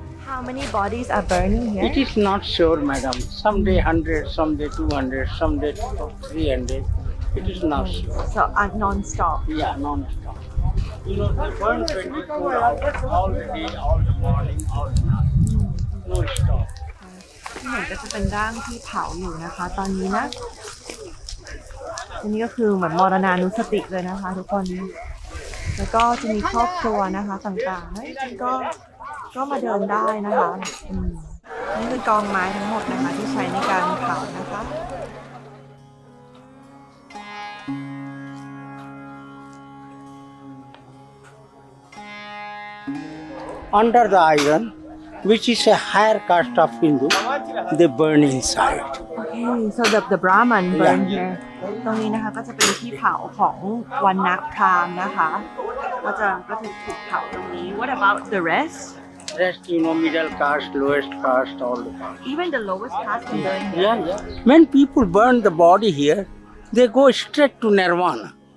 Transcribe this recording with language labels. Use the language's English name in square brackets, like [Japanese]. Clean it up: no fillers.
[English] How many bodies are burning here? It is not sure, madam. Someday 100, someday 200, someday 300. It is not sure. So non-stop. Yeah, non-stop. They burn 24 hours, all the day, all the morning, all the night. No stop. [Thai] ที่เห็นก็จะเป็นร่างที่เผาอยู่นะคะ ตอนนี้นะอันนี้ก็คือเหมือนมรณานุสติเลยนะคะ ทุกคน แล้วก็จะมีครอบครัวนะคะต่างๆแล้วจริงๆก็มาเดินได้นะคะนี่คือกองไม้ทั้งหมดนะคะที่ใช้ในการเผานะคะ [English] Under the iron, which is a higher caste of Hindu, they burn inside. Okay, so the Brahman burn here. [Thai] ตรงนี้นะคะก็จะเป็นที่เผาของวรรณพราหมณ์นะคะก็จะถูกเผาตรงนี้ [English] What about the rest? Rest, middle caste, lowest caste, all the caste. Even the lowest caste can burn here. Yeah. When people burn the body here, they go straight to nirvana.